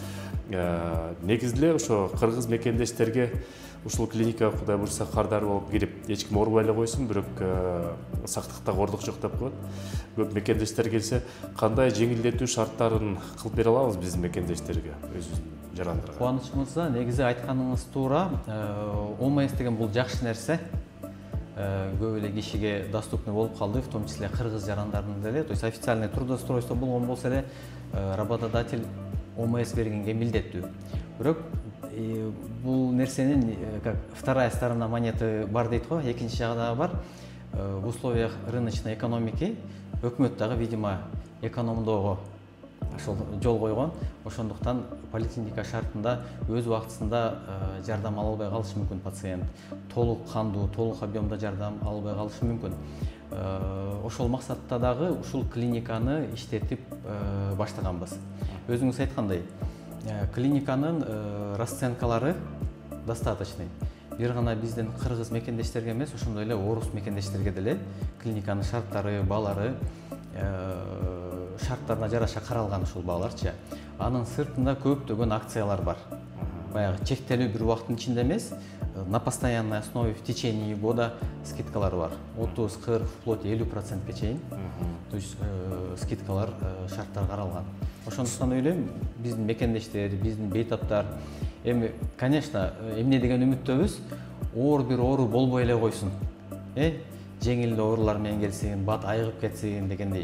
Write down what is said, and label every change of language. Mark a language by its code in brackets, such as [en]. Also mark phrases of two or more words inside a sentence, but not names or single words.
[ky] Негизде ошо кыргыз мекендештерге ушул клиникага кудай буюрса кардар болуп кирип, эч ким оорубай эле койсун, бирок сактыкта кордук жок деп коет. Көп мекендештер келсе, кандай жеңилдетүү шарттарын кылып бере алабыз биздин мекендештерге, өзүбүздүн жарандарга? Кубаныч мырза, негизи айтканыңыз туура. ОМС деген бул жакшы нерсе. Көп эле кишиге доступный болуп калды, [ru] в том числе [ky] кыргыз жарандардын деле. [ru] То есть официальный трудоустройство [ky] болгон болсо эле работодатель ОМС бергенге милдеттүү. Бирок бул нерсенин [ru] как вторая сторона монеты [ky] бар дейт го, экинчи жагы дагы бар. [ru] В условиях рыночной экономики [ky] өкмөт дагы, видимо, экономдоого ошол жол койгон. Ошондуктан поликлиника шартында өз убактысында жардам ала албай калышы мүмкүн пациент. Толук кандуу, толук объемда жардам ала албай калышы мүмкүн. Ошол максатта дагы ушул клиниканы иштетип баштаганбыз. Өзүңүз айткандай, клиниканын расценкалары достаточный. Бир гана биздин кыргыз мекендештерге эмес, ошондой эле орус мекендештерге деле клиниканын шарттары, баалары шарттарына жараша каралган ушул бааларчы. Анын сыртында көптөгөн акциялар бар. Баягы чектелүү бир убакыттын ичинде эмес, [ru] на постоянной основе в течение года [ky] скидкалар бар. 30-40, вплоть 50%ке чейин. [ru] То есть [ky] скидкалар, шарттар каралган. Ошондуктан ойлойм, биздин мекендештер, биздин бейтаптар эми, конечно, эмне деген үмүттөбүз, бир оору болбой эле койсун. Жеңил оорулар менен келсин, бат айыгып кетсин дегендей.